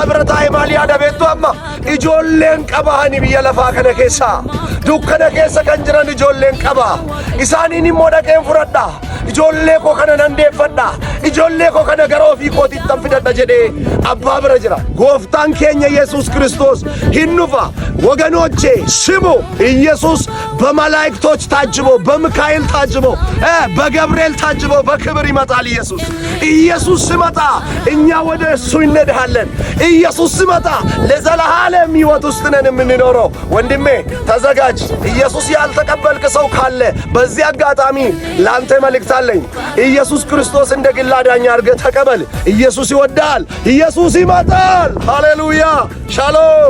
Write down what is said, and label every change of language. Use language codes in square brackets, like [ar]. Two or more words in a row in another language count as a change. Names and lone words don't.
[om] bira taa'ee maal yaada beektu amma ijoolleen qabahani biyya lafaa kana keessa dukkana keessa kan jiran ijoolleen qaba isaaniin immoo dhaqeen fudhadha ijoollee koo kana nan deeffadha ijoollee koo kana gara ofii kootitti tan fidadha jedhee abbaa bira jira gooftaan keenya Yesus Kristos hin dhufa [am] ወገኖቼ ስሙ ኢየሱስ በመላእክቶች ታጅቦ በሚካኤል ታጅቦ በገብርኤል ታጅቦ በክብር ይመጣል ኢየሱስ ሲመጣ እኛ ወደ እሱ እንሄዳለን ኢየሱስ ሲመጣ ለዘላለም ሕይወት ውስጥ ነን የምንኖረው ወንድሜ ተዘጋጅ ኢየሱስ ያልተቀበልክ ሰው ካለ በዚህ አጋጣሚ ላንተ መልእክት አለኝ ኢየሱስ ክርስቶስ እንደ ግል አዳኝ አድርገህ ተቀበል ኢየሱስ ይወዳል ኢየሱስ ይመጣል ሃሌሉያ ሻሎም